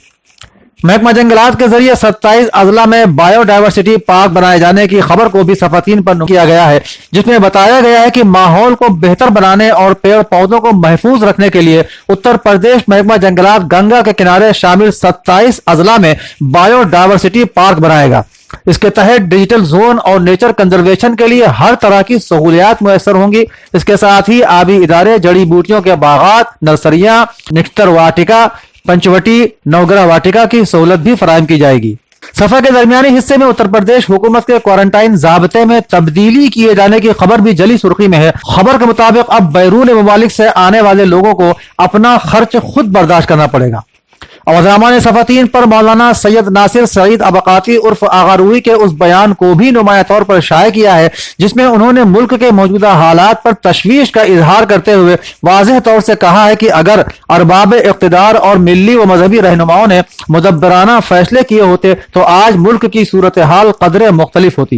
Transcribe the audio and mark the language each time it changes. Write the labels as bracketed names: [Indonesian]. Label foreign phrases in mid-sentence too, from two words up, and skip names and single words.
[Urdu] محکمہ جنگلات کے ذریعے 27 اضلاع میں [English] bio diversity [Urdu] پارک بنائے جانے کی خبر کو بھی صفحہ 3 پر کیا گیا ہے جس میں بتایا گیا ہے کہ ماحول کو بہتر بنانے اور پیڑ پودوں کو محفوظ رکھنے کے لیے اتر پردیش محکمہ جنگلات گنگا کے کنارے شامل 27 اضلاع میں [English] bio diversity [Urdu] پارک بنائے گا۔ اس کے تحت [English] digital zone [Urdu] اور [English] nature conservation [Urdu] کے لیے ہر طرح کی سہولیات میسر ہوں گی۔ اس کے ساتھ ہی آبی ادارے، جڑی بوٹیوں کے باغات، نرسریاں، نکتر واٹکا، پنچوٹی، نوگرہ واٹکا کی سہولت بھی فراہم کی جائے گی۔ صفحہ کے درمیانی حصے میں اتر پردیش حکومت کے کوارنٹائن ضابطے میں تبدیلی کیے جانے کی خبر بھی جلی سرخی میں ہے۔ خبر کے مطابق اب بیرون ممالک سے آنے والے لوگوں کو اپنا خرچ خود برداشت کرنا پڑے گا۔ اودھنامہ نے صفحہ 3 پر مولانا سید ناصر سعید ابقاتی عرف آغا روئی کے اس بیان کو بھی نمایاں طور پر شائع کیا ہے جس میں انہوں نے ملک کے موجودہ حالات پر تشویش کا اظہار کرتے ہوئے واضح طور سے کہا ہے کہ اگر ارباب اقتدار اور ملی و مذہبی رہنماؤں نے مدبرانہ فیصلے کیے ہوتے تو آج ملک کی صورتحال قدرے مختلف ہوتی۔